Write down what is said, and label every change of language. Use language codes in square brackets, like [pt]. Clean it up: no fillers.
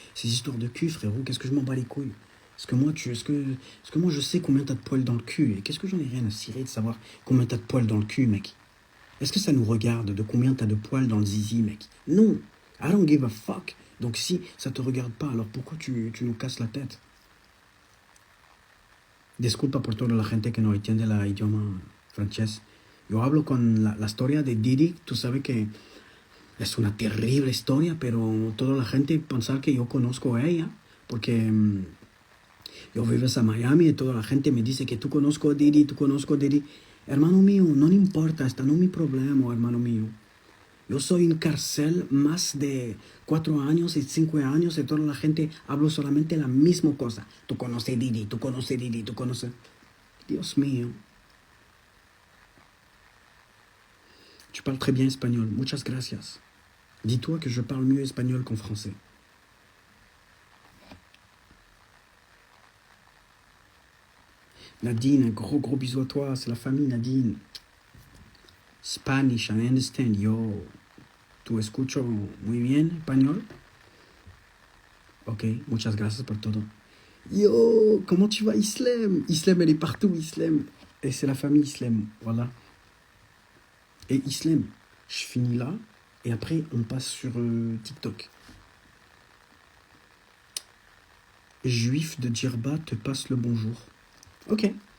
[fr] Ces histoires de cul, frérot, qu'est-ce que je m'en bats les couilles? Est-ce que moi je sais combien t'as de poils dans le cul? Et qu'est-ce que j'en ai rien à cirer de savoir combien t'as de poils dans le cul, mec? Est-ce que ça nous regarde de combien t'as de poils dans le zizi, mec? Non, [en] I don't give a fuck. [fr] Donc si ça te regarde pas, alors pourquoi tu nous casses la tête? [es] Disculpa por toda la gente que no entiende la idioma francés. Yo hablo con la historia de Didi, tú sabes que es una terrible historia, pero toda la gente pensar que yo conozco a ella, porque yo vivo en Miami y toda la gente me dice que tú conozco a Didi, tú conozco a Didi. Hermano mío, no me importa, esta no es mi problema, hermano mío. Yo soy en cárcel más de 4 años y 5 años y toda la gente habla solamente la misma cosa. Tú conoces Didi, tú conoces Didi, tú conoces... Dios mío. [fr] Tu parles très bien espagnol, [es] muchas gracias. [fr] Dis-toi que je parle mieux espagnol qu'en français. Nadine, un gros bisou à toi, c'est la famille Nadine. [en] Spanish, I understand, yo. [es] ¿Tú escucho muy bien español? Ok, muchas gracias por todo. [fr] Yo, comment tu vas, Islem? Islem, elle est partout, Islem. Et c'est la famille Islem, voilà. Et Islem, je finis là, et après, on passe sur TikTok. Juif de Djerba te passe le bonjour. Ok.